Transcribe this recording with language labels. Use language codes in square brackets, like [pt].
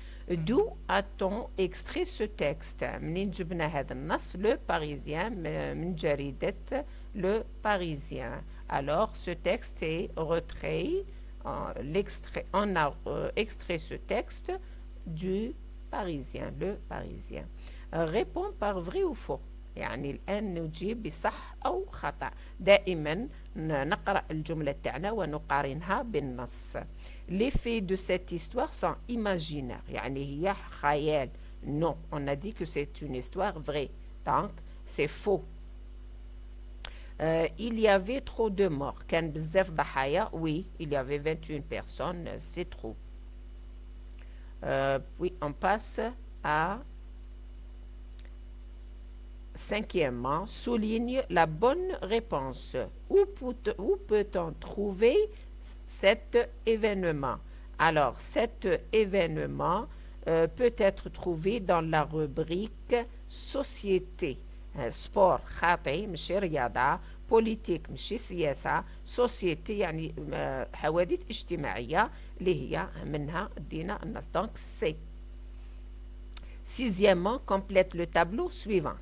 [fr] D'où a-t-on extrait ce texte؟ [ar] منين جبنا هذا النص؟ [fr] Le Parisien, [ar] من جريدة [fr] Le Parisien. Alors, ce texte est retrait, on a extrait ce texte du Parisien, Le Parisien. Répond par vrai ou faux. [ar] يعني الآن نجيب بصح أو خطأ. دائما نقرأ الجملة تاعنا ونقارنها بالنص. [fr] Les faits de cette histoire sont imaginaires. [ar] يعني هي خيال. [fr] Non, on a dit que c'est une histoire vraie. Donc, c'est faux. Il y avait trop de morts. [ar] كان بزاف ضحايا. [fr] Oui, il y avait 21 personnes. C'est trop. Puis on passe à cinquièmement, souligne la bonne réponse. Où peut-on trouver cet événement? Alors, cet événement peut être trouvé dans la rubrique société. [ar] sport خاطئ ماشي رياضة، politique ماشي سياسة، société يعني حوادث اجتماعية اللي هي منها دينا النص. [fr] donc c'est. Sixièmement, complète le tableau suivant.